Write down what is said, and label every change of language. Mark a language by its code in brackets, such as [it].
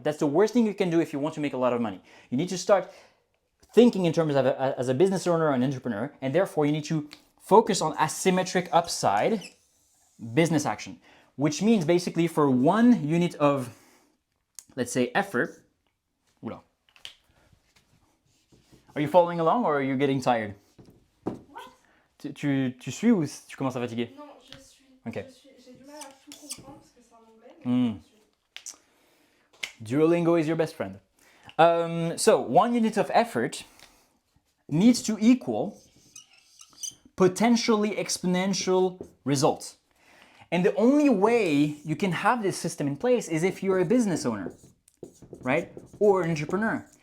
[en] That's the worst thing you can do if you want to make a lot of money. You need to start thinking in terms of as a business owner or an entrepreneur, and therefore you need to focus on asymmetric upside business action, which means basically for 1 unit of, let's say, effort. Oula. Are you following along or are you getting tired? What? [fr] Tu suis ou tu commences à fatiguer? Non, je suis. Ok. J'ai du mal à tout comprendre parce que c'est en anglais, mais je suis. [en] Duolingo is your best friend. So 1 unit of effort needs to equal potentially exponential results. And the only way you can have this system in place is if you're a business owner, right? Or an entrepreneur.